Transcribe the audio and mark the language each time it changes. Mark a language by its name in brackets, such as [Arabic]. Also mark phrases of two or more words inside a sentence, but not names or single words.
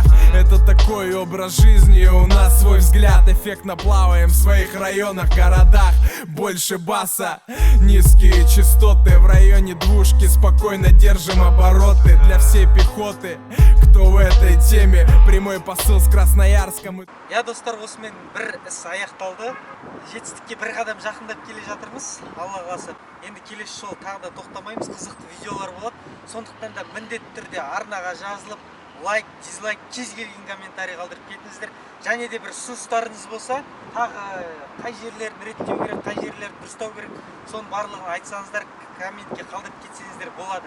[Russian] Это такой образ жизни, у нас свой взгляд. Эффектно плаваем в своих районах, городах. Больше баса, низкие частоты. В районе двушки спокойно держим обороты. Для всей пехоты, кто в этой теме. Прямой посыл с Красноярском. [Kazakh] Я достар, осымен бір іс аяқталды. Жетістікке бір қадам жақындап келе жатырмыз. Алла қаласа. Енді келесі жолы тағы да тоқтамаймыз. Қызықты видеолар болады. Сондықтан да міндетті түрде арнаға жазылып, лайк, дизлайк, кез келген комментарий қалдырып кетіңіздер. Және де бір ұсыныстарыңыз болса, тағы қай жерлерін реттеу керек, қай жерлерін дұрыстау керек, соның барлығын айтсаңыздар, комментке қалдырып кетсеңіздер болады.